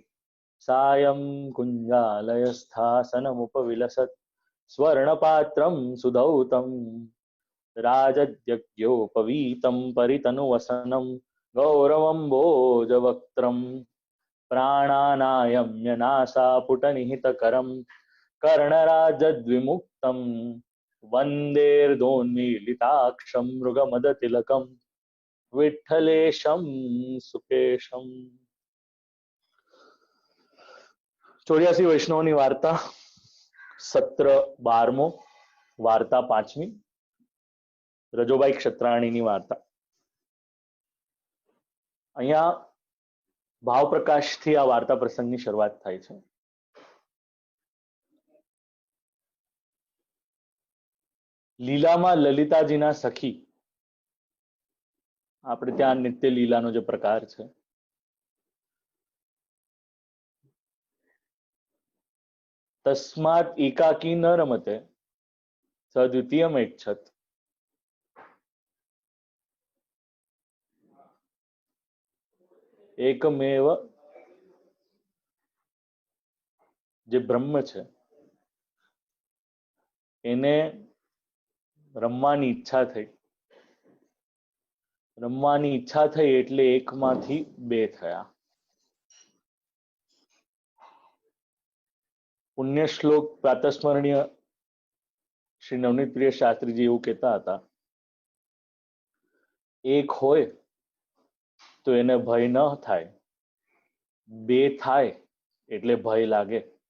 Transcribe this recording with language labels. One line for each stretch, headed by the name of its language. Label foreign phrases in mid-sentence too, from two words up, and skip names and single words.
Sanskrit: सायं कुञ्जालयस्थासनमुपविलसत् स्वर्णपात्रं सुधौतं राजद्यज्ञोपवीतं परितनुवसनं गौरवम्बोजवक्त्रम् प्राणानायम्य नासापुटनिहितकरं कर्णराजद्विमुक्तं वन्देर्दोन्मीलिताक्षं मृगमदतिलकं विठ्ठलेशं सुकेशम।
Gujarati: 84 વૈષ્ણવની વાર્તા સત્ર 12મો વાર્તા 5મી રજોબાઈ ક્ષત્રાણીની વાર્તા। અહીંયા ભાવ પ્રકાશથી આ વાર્તા પ્રસંગની શરૂઆત થાય છે। લીલામાં લલિતાજીના સખી, આપણે ત્યાં નિત્ય લીલાનો જે પ્રકાર છે,
Sanskrit: तस्मात् एकाकी न रमते सद्वितीयमेच्छत्।
Gujarati: एकमेव જે બ્રહ્મ છે એને રમવાની ઈચ્છા થઈ, રમવાની ઈચ્છા થઈ એટલે એકમાંથી બે થયા। પુણ્ય શ્લોક પ્રાતસ્મરણીય શ્રી નવનીત પ્રિય શાસ્ત્રીજી એવું કહેતા હતા, એક હોય તો એને ભય ન થાય, બે થાય એટલે ભય લાગે।